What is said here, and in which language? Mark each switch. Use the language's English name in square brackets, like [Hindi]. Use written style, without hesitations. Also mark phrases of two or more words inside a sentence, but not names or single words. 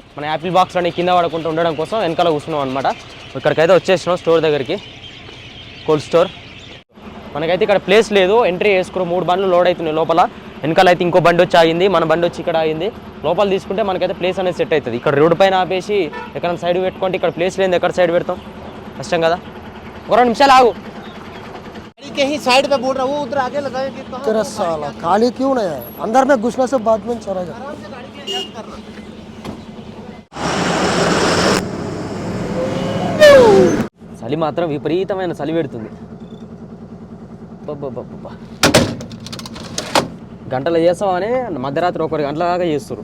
[Telugu] మన [English] apple boxes [Telugu] కింద పడకుండా ఉండడం కోసం వెనకాల కూర్చున్నాం అనమాట. ఇక్కడికైతే వచ్చేసినాం స్టోర్ దగ్గరికి, [English] cold store. [Telugu] మనకైతే ఇక్కడ ప్లేస్ లేదు, ఎంట్రీ చేసుకుని 3 బండ్లు లోడ్ అవుతున్నాయి లోపల. వెనకాల అయితే ఇంకో బండి వచ్చి ఆగింది, మన బండి వచ్చి ఇక్కడ ఆగింది. లోపల తీసుకుంటే మనకైతే ప్లేస్ అనేది సెట్ అవుతుంది. ఇక్కడ రోడ్డు పైన ఆపేసి ఎక్కడ సైడ్ పెట్టుకుంటే ఇక్కడ ప్లేస్ లేదు, ఎక్కడ సైడ్ పెడతాం కష్టం కదా. ఒక 2 నిమిషాలు ఆగు. [Hindi] कहीं साइड पे बोल रहा हूँ उधर आगे लगाए तेरा साला खाली क्यों नहीं है? अंदर में घुसने से बाद में चलेगा. [Telugu] చలి మాత్రం విపరీతమైన చలి పెడుతుంది. గంటలు చేస్తామని మధ్యరాత్రి 1 గంటల దాకా చేస్తారు.